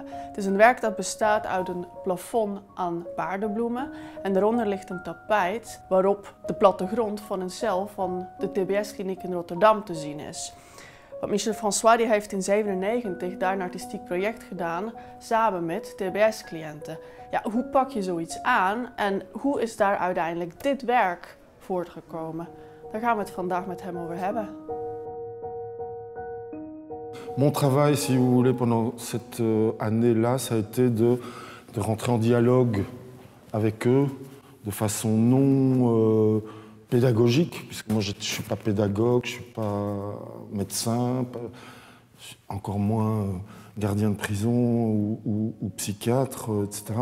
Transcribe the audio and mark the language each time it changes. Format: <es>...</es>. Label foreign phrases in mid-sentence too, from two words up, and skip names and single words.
<nl>Het is een werk dat bestaat uit een plafond aan paardenbloemen en daaronder ligt een tapijt waarop de plattegrond van een cel van de TBS-kliniek in Rotterdam te zien is. Want Michel François die heeft in 1997 daar een artistiek project gedaan samen met TBS-cliënten. Ja, hoe pak je zoiets aan en hoe is daar uiteindelijk dit werk voortgekomen? Daar gaan we het vandaag met hem over hebben.</nl> <fr>Mon travail, si vous voulez, pendant cette année-là, ça a été de rentrer en dialogue avec eux de façon non pédagogique, puisque moi je ne suis pas pédagogue, je ne suis pas médecin, encore moins gardien de prison ou psychiatre, etc.</fr>